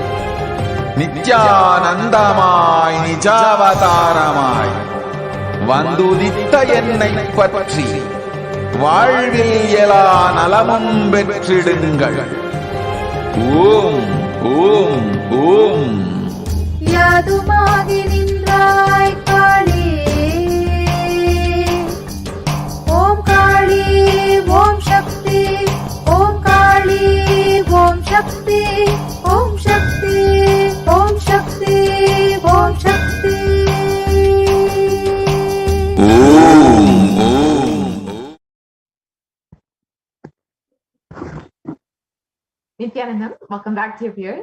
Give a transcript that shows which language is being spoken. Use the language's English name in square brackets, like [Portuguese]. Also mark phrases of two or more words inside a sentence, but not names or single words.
[Tamil] நித்யானந்தமாய் நிஜாவதாரமாய் வந்துதித்த என்னை பற்றி வாழ்வில் எல்லா நலமும் பெற்றிடுங்கள். ஓம் ஓம் ஓம். யாதுமாகி நின்றாய் காளி, [Sanskrit] काली ॐ शक्ति ॐ काली ॐ शक्ति ॐ शक्ति ॐ शक्ति ॐ शक्ति [English] Nithyanandam, welcome back to your viewers.